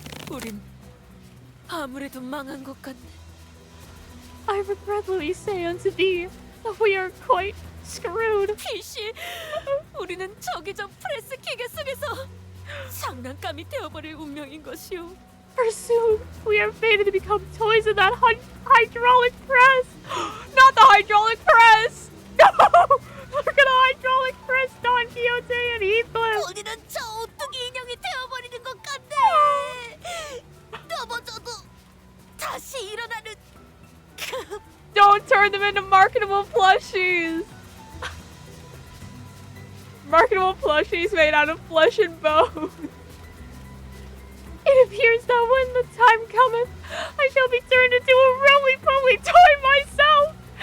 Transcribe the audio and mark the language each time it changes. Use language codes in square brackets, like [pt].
[ko] 우린 아무래도 망한 것 같네. [en] I regretfully say unto thee that we are quite screwed. [ko] 피시, 우리는 저기저 프레스 기계 속에서 장난감이 되어버릴 운명인 것이오. [en] Pursued, we are fated to become toys in that hydraulic press. Not the hydraulic press! No! Look at the hydraulic press, Don Quixote and Heathcliff. [ko] 우리는 저 오뚜기 인형이 되어버리는 것 같네. 넘어져도 다시 일어나는 그 [en] Don't turn them into marketable plushies! Marketable plushies made out of flesh and bone. It appears that when the time cometh, I shall be turned into a roly-poly toy myself.